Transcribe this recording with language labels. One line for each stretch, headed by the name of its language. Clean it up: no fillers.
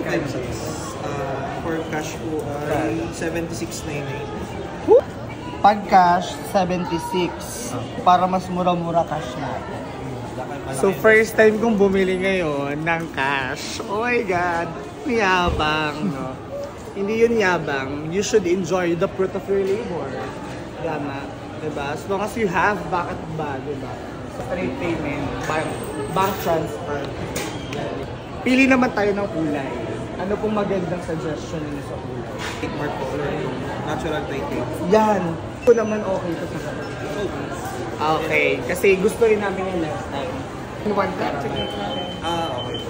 Filipino: 2.6. For cash po ay 76.99. Pag cash, 76. Para mas mura-mura cash natin. So, first time kong bumili ngayon ng cash.
English: Oh my God!
Filipino: Yabang, no? Hindi yun yabang.
English: You should enjoy the fruit of your labor.
Filipino: Tama. Diba?
English: As long as you have,
Filipino: bakit ba? Diba?
English: Straight payment, bank transfer.
Filipino: Pili naman tayo ng kulay. Ano pong magandang suggestion niyo sa kulay?
English: Take more color yung natural typing.
Filipino: Yan! Ito naman okay ito sa kanila. Okay, kasi gusto rin namin yung last time. One time, sige.
English: Okay.